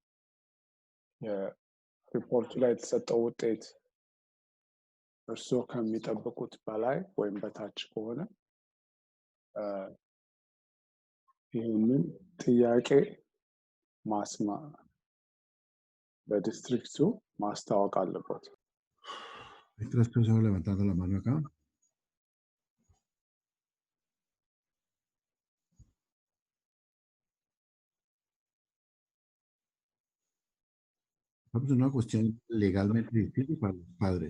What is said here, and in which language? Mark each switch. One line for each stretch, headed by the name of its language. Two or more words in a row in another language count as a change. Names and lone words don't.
Amharic: የሪፖርቱ ላይ የተሰጠው ውጤት እርስዎ ከሚጠብቁት በላይ ወይም በታች ከሆነ ይህንን ጥያቄ በዲስትሪክቱ ማስታወቅ አለበት።
Spanish: Hay 3 personas levantando la mano acá. Vamos a una cuestión legalmente difícil para los padres.